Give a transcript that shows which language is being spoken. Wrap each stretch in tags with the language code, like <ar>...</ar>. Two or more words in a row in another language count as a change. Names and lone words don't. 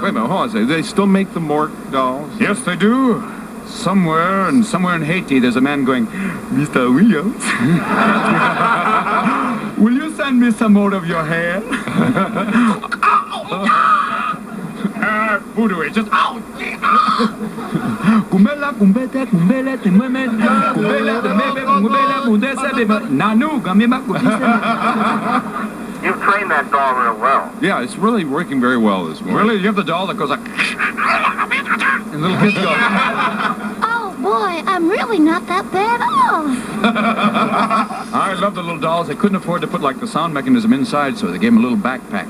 <en>Wait a minute, hold on a second. Do they still make the Mork dolls? Yes, they do. Somewhere in Haiti, there's a man going, Mr. Williams, will you send me some more of your hair? Voodoo, it's just, Kumbela, kumbete, kumbele, te mueme, kumbela, te mebe, kumbela, mudese, beba, nanu, gamima, kubise. You've trained that doll real well. Yeah, it's really working very well this morning. Really? You have the doll that goes like, and little kids go. Oh, boy, I'm really not that bad off. I love the little dolls. They couldn't afford to put like the sound mechanism inside, so they gave them a little backpack.</en>